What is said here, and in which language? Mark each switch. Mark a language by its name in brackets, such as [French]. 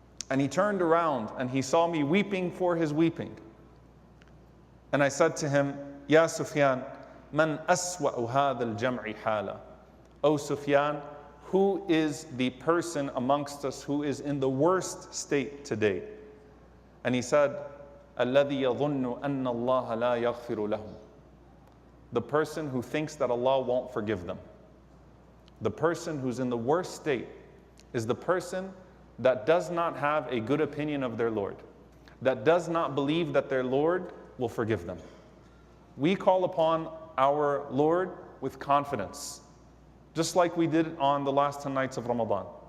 [English] And he turned around and he saw me weeping for his weeping. And I said to him, [Arabic] Ya Sufyan, man aswa'u hadha al-jam'i hala. [English] O Sufyan, who is the person amongst us who is in the worst state today? And he said, [Arabic] الَّذِي يَظُنُّ أَنَّ اللَّهَ لَا يَغْفِرُ لَهُ. [English] The person who thinks that Allah won't forgive them. The person who's in the worst state is the person that does not have a good opinion of their Lord, that does not believe that their Lord will forgive them. We call upon our Lord with confidence, just like we did on the last 10 nights of Ramadan.